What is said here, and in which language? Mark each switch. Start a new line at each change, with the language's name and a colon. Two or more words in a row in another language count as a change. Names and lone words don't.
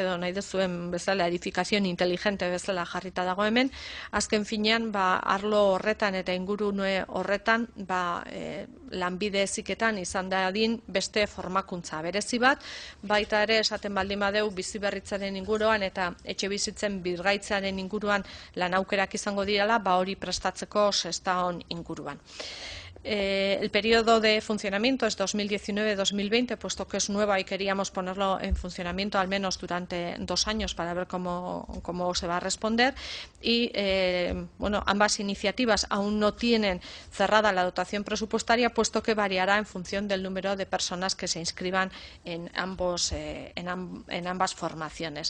Basque: edo nahi duzuen bezala edifikazioen inteligente bezala jarrita dago hemen, azken finean arlo horretan eta ingurune horretan lanbide heziketan izan dadin beste formakuntza berezi bat, baita ere esaten baldin badeu biziberritzaren inguruan eta etxe bizitzen birgaitzaren inguruan lan aukerak izango direla, hori prestatzeko Sestaon inguruan.
Spanish: El periodo de funcionamiento es 2019-2020, puesto que es nueva y queríamos ponerlo en funcionamiento al menos durante 2 años para ver cómo se va a responder. Y bueno, ambas iniciativas aún no tienen cerrada la dotación presupuestaria, puesto que variará en función del número de personas que se inscriban en ambas formaciones.